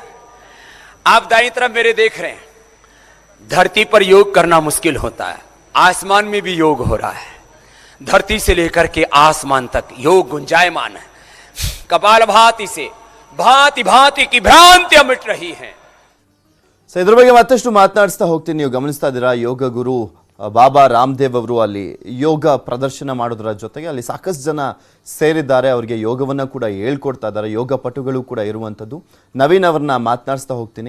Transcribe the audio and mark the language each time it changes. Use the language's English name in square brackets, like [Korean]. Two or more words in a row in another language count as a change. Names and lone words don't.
[Hindi] आप दाईं तरफ मेरे देख रहे हैं। धरती पर योग करना मुश्किल होता है, आसमान में भी योग हो रहा है, धरती से लेकर के आसमान तक योग गुंजायमान है। कपालभाति से भांति भांति की भ्रांतियां मिट रही हैं। [Kannada] ಸೊ ಇದ್ರ ಬಗ್ಗೆ ಮತ್ತಷ್ಟು ಮಾತನಾಡಿಸ್ತಾ ಹೋಗ್ತೀನಿ. ನೀವು ಗಮನಿಸ್ತಾ ಇದ್ದೀರಾ, ಯೋಗ ಗುರು ಬಾಬಾ ರಾಮದೇವ್ ಅವರು ಅಲ್ಲಿ ಯೋಗ ಪ್ರದರ್ಶನ ಮಾಡೋದ್ರ ಜೊತೆಗೆ ಅಲ್ಲಿ ಸಾಕಷ್ಟು ಜನ ಸೇರಿದ್ದಾರೆ. ಅವರಿಗೆ ಯೋಗವನ್ನು ಕೂಡ ಹೇಳ್ಕೊಡ್ತಾ ಇದ್ದಾರೆ, ಯೋಗ ಪಟುಗಳು ಕೂಡ ಇರುವಂಥದ್ದು. ನವೀನ್ ಅವ್ರನ್ನ ಮಾತನಾಡಿಸ್ತಾ ಹೋಗ್ತೀನಿ.